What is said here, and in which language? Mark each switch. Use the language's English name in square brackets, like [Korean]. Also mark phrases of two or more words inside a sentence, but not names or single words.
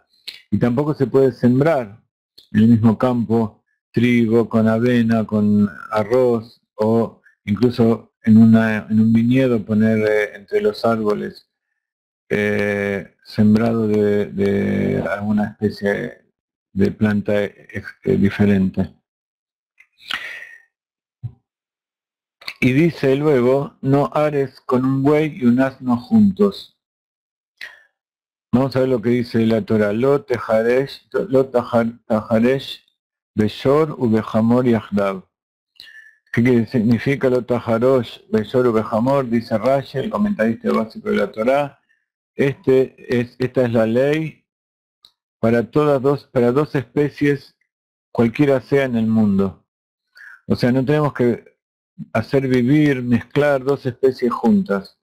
[Spanish] Y tampoco se puede sembrar en el mismo campo trigo con avena, con arroz, o incluso en un viñedo poner entre los árboles sembrado de alguna especie de planta diferente. Y dice luego, no ares con un buey y un asno juntos. Vamos a ver lo que dice la Torah. [Hebrew] לא תחרש בשור ובחמר יחדו. [Spanish] ¿Qué significa [Hebrew] לא תחרש בשור ובחמר? [Spanish] Dice Rashi, el comentarista básico de la Torah. Esta es la ley para dos especies, cualquiera sea en el mundo. O sea, no tenemos que hacer vivir, mezclar dos especies juntas.